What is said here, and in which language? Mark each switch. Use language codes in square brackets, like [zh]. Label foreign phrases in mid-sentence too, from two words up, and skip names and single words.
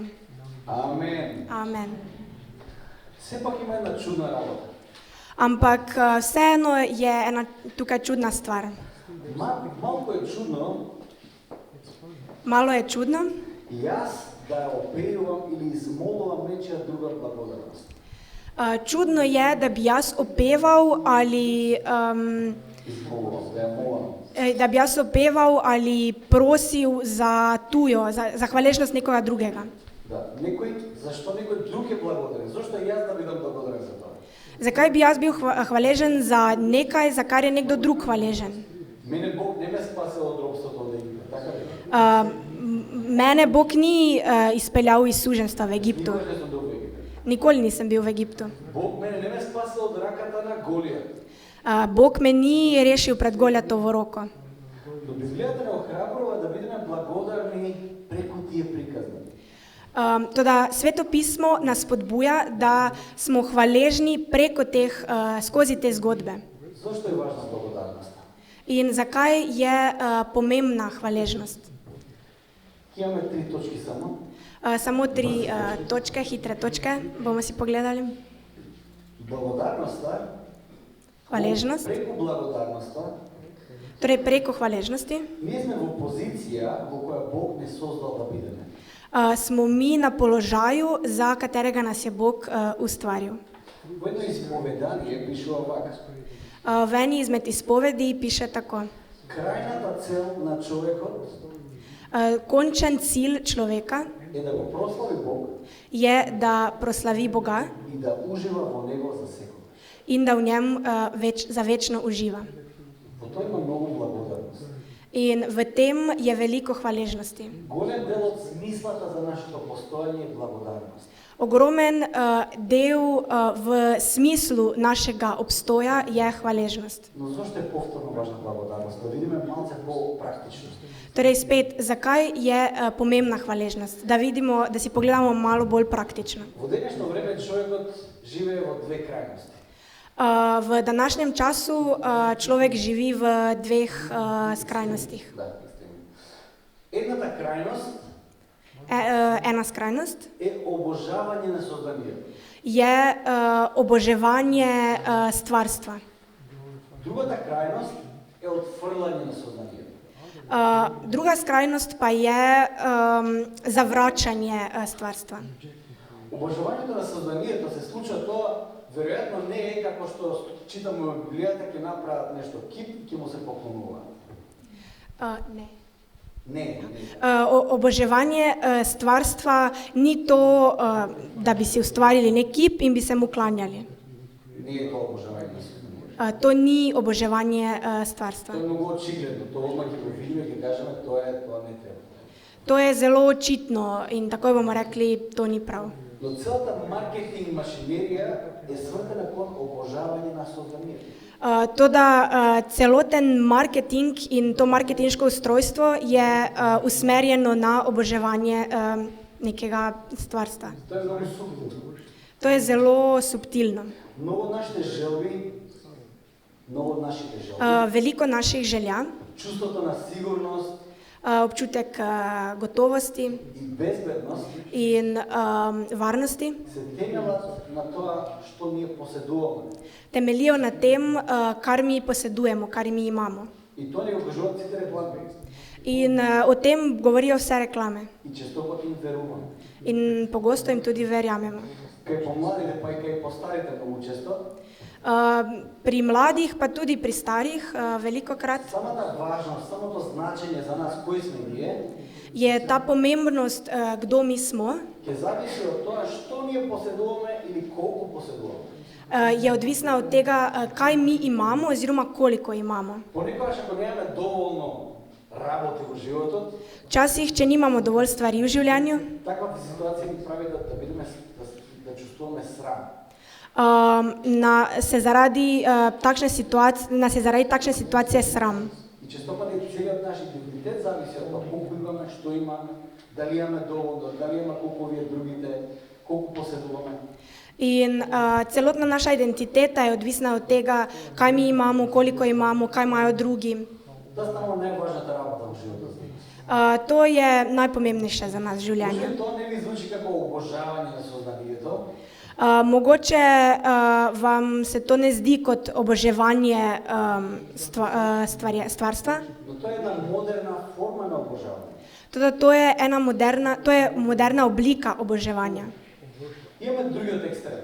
[mk] Амен. [sl] Amen. [mk] Сепак има една чудна работа. [sl] Ampak vseeno je ena tukaj čudna stvar. [mk] Малку е чудно [sl] Malo je čudno, [mk] јас да ја опеувам или измолувам нечија друга благодарност. [sl] čudno je, da bi jaz opeval ali [mk] Измолувам, да ја молам. [sl] da bi jaz opeval ali prosil za tujo, za hvaležnost nekoga drugega. [mk] Да, зашто некој друг е благодарен? Зошто јас да бидам благодарен за тоа? [sl] Zakaj bi jaz bil hvaležen za nekaj, za kar je nekdo drug hvaležen? [mk] Мене Бог не ме спасил од робството од Египет, така ли? [sl] Mene Bog ni izpeljal iz suženstva v Egiptu. [mk] Никогаш не сум бил во Египет. [sl] Nikoli nisem bil v Egiptu. [mk] Бог мене не ме спасил од раката на Голијат. [sl] Bog me ni rešil pred Goljatovo roko. [mk] Но Библијата не охрабрува да бидеме благодарни преку тие приказни. [sl] Toda Sveto pismo nas spodbuja, da smo hvaležni preko skozi te zgodbe. [mk] Зошто е важна благодарноста? [sl] In zakaj je pomembna hvaležnost? [mk] Имаме 3 точки само. [sl] Samo 3 točke, hitre točke, bomo si pogledali. [mk] Благодарноста, [sl] Hvaležnost, [mk] преку благодарноста, [sl] torej preko hvaležnosti [mk] ние сме во позиција во која Бог не создал да бидеме. [sl] smo mi na položaju, za katerega nas je Bog ustvaril. [mk] Во едно исповедание пишува вака. [sl] V eni izmed izpovedi piše tako. [mk] Крајната цел на човекот [sl] Končen cilj človeka [mk] е да го прослави Бог [sl] je, da proslavi Boga [mk] и да ужива во него за секогаш. [sl] in da v njem za večno uživa. [mk] Во тоа има многу благодарност. [sl] In v tem je veliko hvaležnosti. [mk] Голем дел од смислата за нашето постојање е благодарност. [sl] Ogromen del v smislu našega obstoja je hvaležnost. [mk] Но зошто е повторно важна благодарност? Да видиме малце по-практично. [sl] Torej spet, zakaj je pomembna hvaležnost? Da vidimo, da si pogledamo malo bolj praktično. [mk] Во денешно време човекот живее во две крајности. [sl] V današnjem času človek živi v dveh skrajnostih. [mk] Да, едната крајност [sl] Ena skrajnost [mk] е обожавање на созданието. [sl] je oboževanje stvarstva. [mk] Другата крајност е отфрлање на созданието. [sl] Druga skrajnost pa je zavračanje stvarstva. [mk] Обожавањето на созданието се случува тоа, веројатно не е како што читаме во Библијата ќе направат нешто кип, ќе му се поклонуваат. [sl] Ne. [mk] Не. [sl] Oboževanje stvarstva ni to, da bi si ustvarili nek kip in bi se mu klanjali. [mk] Не е тоа обожавање на созданието. [sl] To ni oboževanje stvarstva. [mk] Тоа е многу очигледно, тоа одма ќе го видиме, ќе кажеме тоа не треба. [sl] To je zelo očitno in takoj bomo rekli, to ni prav. [mk] Но целата маркетинг машинерија е свртена кон обожавање на созданието. [sl] Toda celoten marketing in to marketinško ustrojstvo je usmerjeno na oboževanje nekega stvarstva. [mk] Тоа е многу субтилно. [sl] To je zelo subtilno. [mk] Много от нашите желби, [sl] Veliko naših želja, [mk] чувството на сигурност [sl] občutek gotovosti [mk] и безбедност [sl] in varnosti [mk] се темелат на тоа што ние поседуваме. [sl] temeljijo na tem, kar mi posedujemo, kar mi imamo. [mk] И тоа ни го кажуваат сите реклами. [sl] In o tem govorijo vse reklame. [mk] И често пати им веруваме. [sl] In pogosto jim tudi verjamemo. [mk] Кај помладите, па и кај постарите многу често, [sl] Pri mladih, pa tudi pri starih, velikokrat [mk] самата важност, самото значење за нас кои сме ние, [sl] je ta pomembnost, kdo mi smo, [mk] ќе зависи од тоа што ние поседуваме или колку поседуваме. [sl] je odvisna od tega, kaj mi imamo oziroma koliko imamo. [mk] Понекогаш ако немаме доволно работи во животот, [sl] Včasih, če nimamo dovolj stvari v življenju, [mk] таква ситуација ни прави да бидеме да чувствуваме срам. [sl] se zaradi takšne situacije sram. [mk] И често пати целиот наш идентитет зависи од тоа колку имаме, што имаме, дали имаме доволно, дали имаме колку овие другите, колку поседуваме. [sl] In celotna naša identiteta je odvisna od tega, kaj mi imamo, koliko imamo, kaj imajo drugi. [mk] Тоа станува најважната работа во животот. [sl] To je najpomembnejše za nas v življenju. [mk] Може тоа не ви звучи како обожавање на сознанието, [sl] Mogoče vam se to ne zdi kot oboževanje stvarstva, [mk] но тоа е една модерна форма на обожавање. [sl] toda to je moderna oblika oboževanja. [mk] Имаме другиот екстрем,